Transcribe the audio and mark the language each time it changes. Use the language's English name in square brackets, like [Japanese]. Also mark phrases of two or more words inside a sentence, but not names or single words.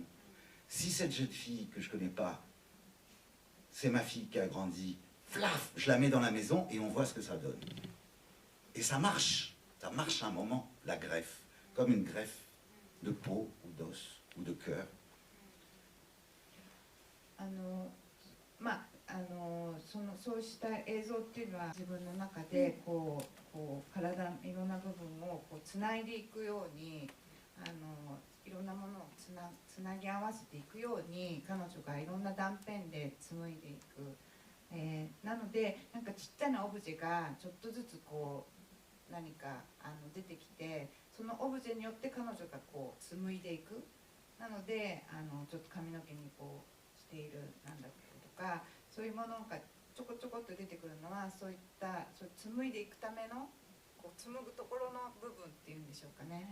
[French] Si cette jeune fille que je connais pas, c'est ma fille qui a grandi, flaf, je la mets dans la maison et on voit ce que ça donne. Et ça marche un moment, la greffe, comme une greffe de peau ou d'os ou de cœur. [Japanese] そうした映像っていうのは自分の中でこう体のいろんな部分をこうつないでいくようにいろんなものをつなぎ合わせていくように彼女がいろんな断片で紡いでいく、なのでなんかちっちゃなオブジェがちょっとずつこう何か出てきてそのオブジェによって彼女がこう紡いでいくなのでちょっと髪の毛にこうしているなんだっけとかそういうものがちょこちょこっと出てくるのはそういった紡いでいくためのこう紡ぐところの部分っていうんでしょうかね。